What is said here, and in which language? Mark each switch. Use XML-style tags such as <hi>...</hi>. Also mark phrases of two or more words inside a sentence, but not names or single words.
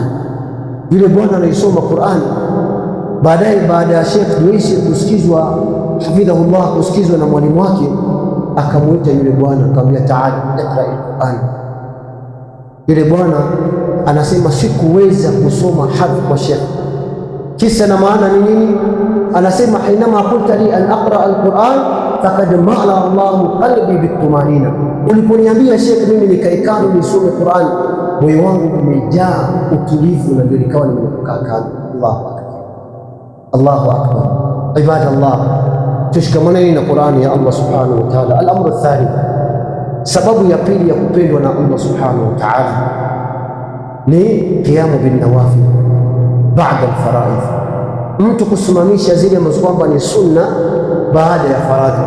<sw>Yule bwana anaisoma Qur'an. Baadaye, baada ya Sheikh Duwaisi kusikizwa, hafidhahullah, kusikizwa na mwalimu wake, akamwita yule bwana akamwambia,</sw> <ar>تعال اقرأ القرآن.</ar> <sw>Yule bwana anasema sikuweza kusoma hadhi kwa Sheikh. Kisa na maana ni nini? Anasema</sw> <ar>حينما قلت لي أن أقرأ القرآن فقد ملأ الله قلبي بالطمأنينة,</ar> <sw>uliponiambia Sheikh mimi nikaikana nisome Qur'an, moyo wangu umejaa utulivu na ndio nikawa nimekaa kando.</sw> <ar>الله أكبر الله أكبر.</ar> <sw>Ibadallah, tushikamane na Qur'ani ya Allah</sw> <ar>سبحانه وتعالى. الأمر الثالث,</ar> <sw>sababu ya pili ya kupendwa na Allah</sw> <ar>سبحانه وتعالى</ar> <sw>ni</sw> <ar>قيام بالنوافل بعد الفرائض,</ar> <sw>mtu kusimamisha zile ambazo kwamba ni sunna baada ya faradhi.</sw>